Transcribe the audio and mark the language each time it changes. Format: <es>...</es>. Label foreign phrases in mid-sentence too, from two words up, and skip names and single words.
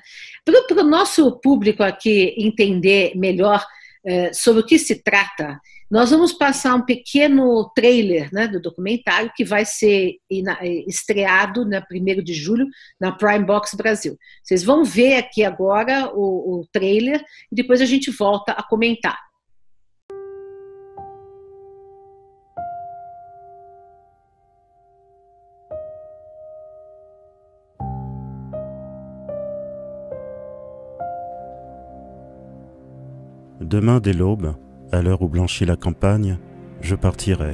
<pt>Para o nosso público aqui entender melhor sobre o que se trata, nós vamos passar um pequeno trailer, né, do documentário que vai ser estreado na 1º de julho na Prime Box Brasil. Vocês vão ver aqui agora o trailer e depois a gente volta a comentar.</pt> <fr>Demain dès l'aube, à l'heure où blanchit la campagne, je partirai.</fr>